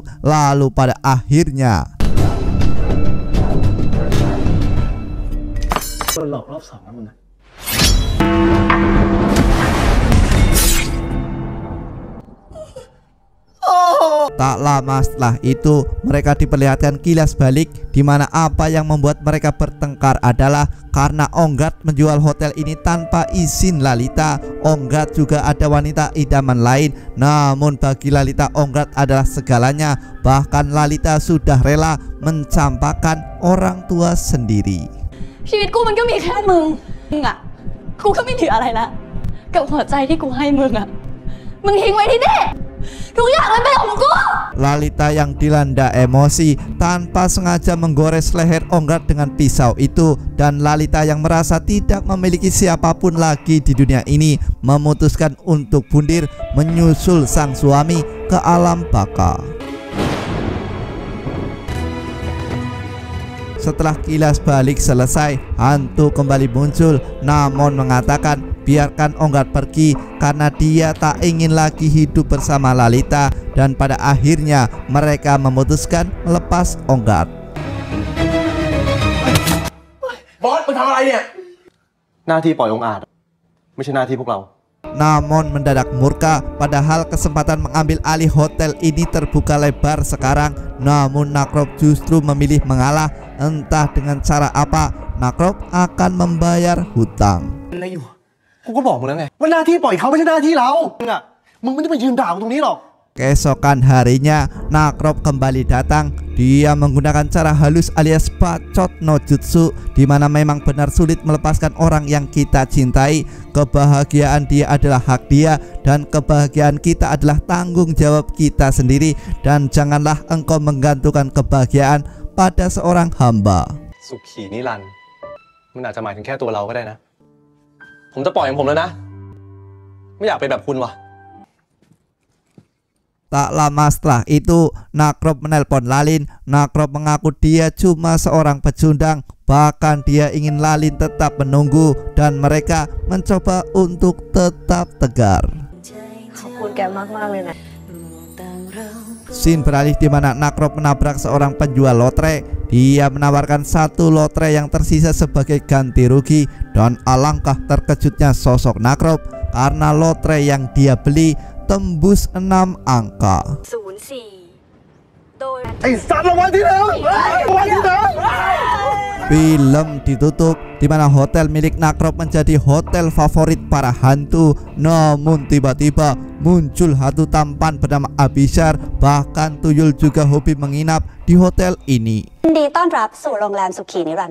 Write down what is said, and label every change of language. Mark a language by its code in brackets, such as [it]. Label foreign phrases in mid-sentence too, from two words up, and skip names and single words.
[id] Lalu pada akhirnya tak lama setelah itu mereka diperlihatkan kilas balik, di mana apa yang membuat mereka bertengkar adalah karena Onggat menjual hotel ini tanpa izin Lalita. Onggat juga ada wanita idaman lain, namun bagi Lalita Onggat adalah segalanya. Bahkan Lalita sudah rela mencampakkan orang tua sendiri. [th] ชีวิตกูมันก็มีแค่มึงอ่ะกูก็ไม่เหลืออะไรละกับหัวใจที่กูให้มึงอ่ะมึงทิ้งไว้ที่นี่ทุกอย่างมันเป็นของกู [id] Lalita yang dilanda emosi tanpa sengaja menggores leher Ongrat dengan pisau itu, dan Lalita yang merasa tidak memiliki siapapun lagi di dunia ini memutuskan untuk bundir menyusul sang suami ke alam baka. Setelah kilas balik selesai, hantu kembali muncul. Namon mengatakan biarkan Onggat pergi karena dia tak ingin lagi hidup bersama Lalita, dan pada akhirnya mereka memutuskan melepas Onggat. [th] บอสมึงทำอะไรเนี่ยหน้าที่ปล่อยองค์อาจไม่ใช่หน้าที่พวกเรา [id] Namon mendadak murka, padahal kesempatan mengambil alih hotel ini terbuka lebar sekarang. Namun Nakrop justru memilih mengalah. Entah dengan cara apa, Nakrop akan membayar hutang. [th] อะไรอยู่กูก็บอกมึงแล้วไงว่าหน้าที่ปล่อยเขาไม่ใช่หน้าที่เรามึงไม่ได้มายืนด่ากูตรงนี้หรอก [id] Keesokan harinya, Nakrop kembali datang. Dia menggunakan cara halus alias bacot no jutsu, di mana memang benar sulit melepaskan orang yang kita cintai. Kebahagiaan dia adalah hak dia, dan kebahagiaan kita adalah tanggung jawab kita sendiri. Dan janganlah engkau menggantungkan kebahagiaan pada seorang hamba. [th] สุขีนิรันดร์มันอาจจะหมายถึงแค่ตัวเราก็ได้นะผมจะปล่อยของผมแล้วนะไม่อยากเป็นแบบคุณว่ะ [id] Tak lama setelah itu, Nakrop menelpon Lalin. Nakrop mengaku dia cuma seorang pecundang, bahkan dia ingin Lalin tetap menunggu dan mereka mencoba untuk tetap tegar. Scene beralih di mana Nakrop menabrak seorang penjual lotre. Dia menawarkan 1 lotre yang tersisa sebagai ganti rugi, dan alangkah terkejutnya sosok Nakrop karena lotre yang dia beli tembus 6 angka. [th] ไอ้สัตว์รางวัลที่หนึ่งรางวัลที่หนึ่ง [id] Film ditutup di mana hotel milik Nakrop menjadi hotel favorit para hantu. Namun tiba-tiba muncul hantu tampan bernama Abishar. Bahkan tuyul juga hobi menginap di hotel ini. [th] ยินดีต้อนรับสู่โรงแรมสุขีนิรันดร์